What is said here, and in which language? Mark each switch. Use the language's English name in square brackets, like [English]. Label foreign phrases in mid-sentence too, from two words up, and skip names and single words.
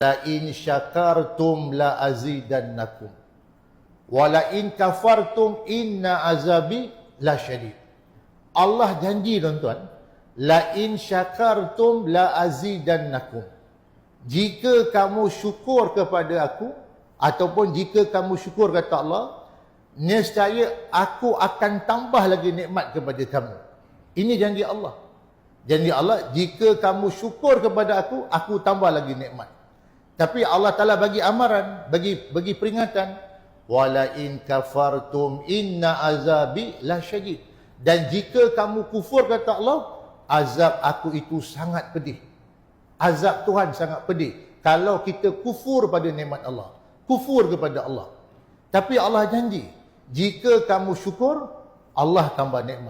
[Arabic] لئن شكرتم لأزيدنكم. ولئن كفرتم إن عذابي لشديد. [Malay] Allah janji tuan-tuan, [Arabic] لئن شكرتم لأزيدنكم. [Malay] Jika kamu syukur kepada aku, ataupun jika kamu syukur kata Allah, nescaya aku akan tambah lagi nikmat kepada kamu. Ini janji Allah. Janji Allah, jika kamu syukur kepada aku tambah lagi nikmat. Tapi Allah Ta'ala bagi amaran, bagi peringatan. [Arabic] ولئن كفرتم إن عذابي لشديد. [Malay] Dan jika kamu kufur kata Allah, azab aku itu sangat pedih. Azab Tuhan sangat pedih kalau kita kufur pada nikmat Allah, kufur kepada Allah. Tapi Allah janji, jika kamu syukur, Allah tambah nikmat.